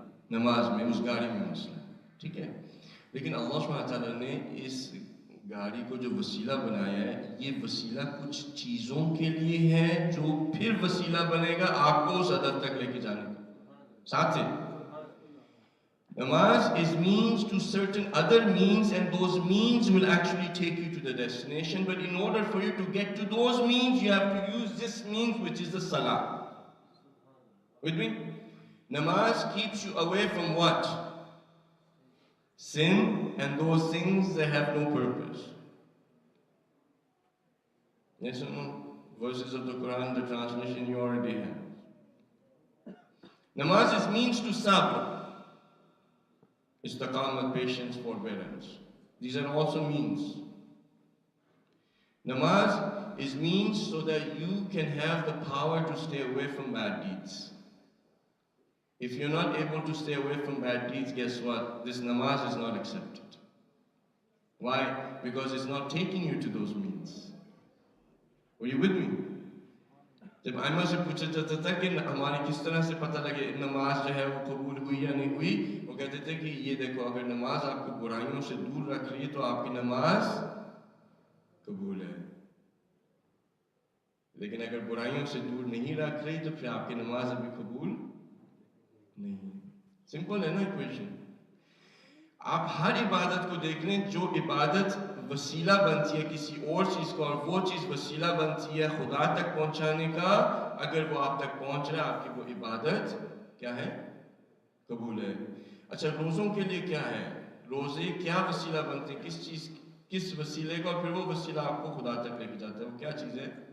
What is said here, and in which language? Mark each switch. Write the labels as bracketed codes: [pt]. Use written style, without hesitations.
[ur] نماز میں، اس گاڑی میں مسئلہ ہے، ٹھیک ہے۔ لیکن اللہ سبحانہ تعالیٰ نے اس گاڑی کو جو وسیلہ بنایا ہے، یہ وسیلہ کچھ چیزوں کے لیے ہے جو پھر وسیلہ بنے گا آپ کو اس ہدف تک لے کے جانے کا۔ ساتھ سے [en] Namaz is means to certain other means, and those means will actually take you to the destination. But in order for you to get to those means, you have to use this means, which is the salah. With me? Namaz keeps you away from what? Sin and those things that have no purpose. Yes or no? Verses of the Quran, the translation you already have. Namaz is means to sabr. Istiqamat, patience, forbearance. These are also means. Namaz is means so that you can have the power to stay away from bad deeds. If you're not able to stay away from bad deeds, guess what? This namaz is not accepted. Why? Because it's not taking you to those means. Are you with me? [ur] جب ائمہ سے پوچھا جاتا تھا کہ ہماری کس طرح سے پتہ لگے نماز جو ہے وہ قبول ہوئی یا نہیں ہوئی، وہ کہتے تھے کہ یہ دیکھو اگر نماز آپ کو برائیوں سے دور رکھ رہی ہے تو آپ کی نماز قبول ہے، لیکن اگر برائیوں سے دور نہیں رکھ رہی تو پھر آپ کی نماز ابھی قبول نہیں ہے۔ سمپل ہے نا ایکویشن۔ آپ ہر عبادت کو دیکھ لیں، جو عبادت وسیلہ بنتی ہے کسی اور چیز کو، اور وہ چیز وسیلہ بنتی ہے خدا تک پہنچانے کا، اگر وہ آپ تک پہنچ رہا ہے آپ کی وہ عبادت کیا ہے؟ قبول ہے۔ اچھا روزوں کے لیے کیا ہے؟ روزے کیا وسیلہ بنتے ہیں؟ کس چیز، کس وسیلے کا، اور پھر وہ وسیلہ آپ کو خدا تک لے کے جاتا ہے، وہ کیا چیز ہے؟